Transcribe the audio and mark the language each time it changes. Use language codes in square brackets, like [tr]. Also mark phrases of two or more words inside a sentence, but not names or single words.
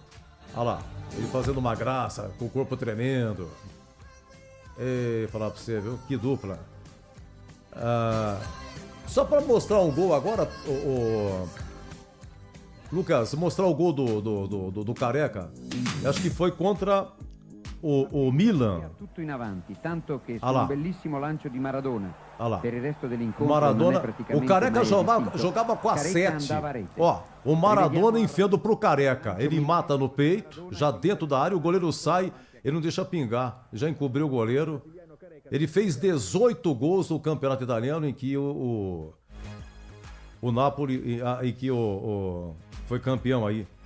[pt] Olha lá, ele fazendo uma graça, com o corpo tremendo. E falar pra você, viu? Que dupla. Só pra mostrar um gol agora, Lucas, mostrar o gol do Careca. Acho que foi contra o Milan. [it] Tutto in avanti, tanto che su [pt] Ah là. [it] un bellissimo lancio di Maradona. [pt] Ah lá. [it] Per il resto dell'incontro Maradona, non è praticamente [pt] o Careca [it] mai [pt] jogava [it] esistito. [pt] com a [it] Careca [pt] 7. [it] andava a rete. [pt] Ó, o Maradona enfiando pro Careca. Ele mata no peito, já dentro da área, o goleiro sai, ele não deixa pingar. Já encobriu o goleiro. Ele fez 18 gols no Campeonato Italiano, em que o Napoli, em que foi campeão aí.